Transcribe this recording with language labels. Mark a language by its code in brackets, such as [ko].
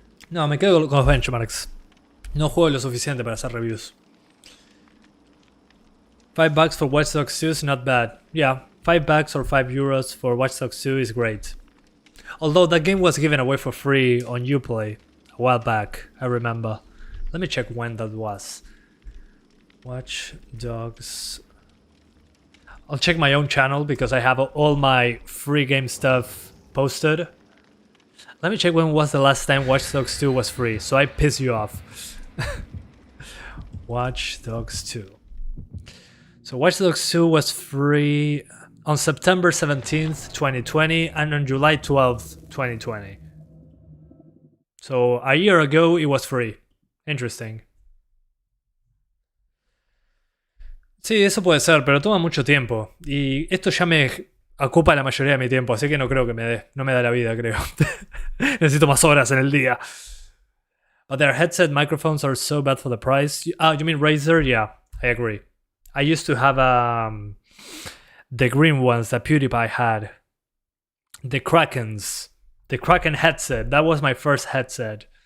[es] No, me quedo con los benchmarks. No juego lo suficiente para hacer reviews. [en] $5 for Watch Dogs 2 is not bad. Yeah, $5 or €5 for Watch Dogs 2 is great. Although that game was given away for free on Uplay a while back, I remember. Let me check when that was. Watch Dogs. I'll check my own channel because I have all my free game stuff posted. Let me check when was the last time Watch Dogs 2 was free, so I piss you off. Watch Dogs 2. So Watch Dogs 2 was free on September 17th, 2020 and on July 12th, 2020. So a year ago it was free. Interesting. [es] Sí, eso puede ser, pero toma mucho tiempo. Y esto ya me ocupa la mayoría de mi tiempo, así que no creo que me dé. No me da la vida, creo. Necesito más horas en el día. [en] But their headset microphones are so bad for the price. You mean Razer? Yeah, I agree. I used to have the green ones that PewDiePie had. The Krakens. The Kraken headset. That was my first headset.